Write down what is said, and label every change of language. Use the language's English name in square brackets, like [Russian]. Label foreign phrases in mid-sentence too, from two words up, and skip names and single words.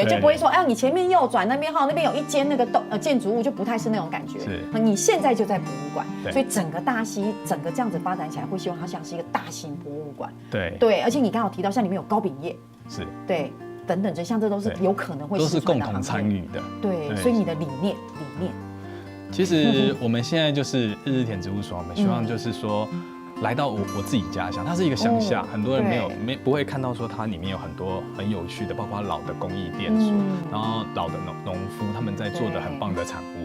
[Chinese] 就不會說，哎，你前面右轉那邊哈，那邊有一間那個建築物，就不太是那種感覺。是，你現在就在博物館，所以整個大溪整個這樣子發展起來，會希望它像是一個大型博物館。對對，而且你剛好提到，像裡面有糕餅業，是，對，等等，這像這都是有可能會都是共同參與的。對，所以你的理念。其实我们现在就是日日田植物所，我们希望就是说。来到我自己家乡，它是一个乡下，很多人不会看到说它里面有很多很有趣的，包括老的工艺店所，然后老的农夫他们在做的很棒的产物。